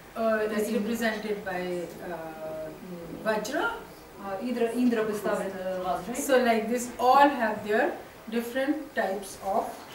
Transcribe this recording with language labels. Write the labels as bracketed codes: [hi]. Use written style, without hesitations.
[en] is represented by Vajra. [ru] Индра представлен ваджрой. [en] So like this, all have their different types of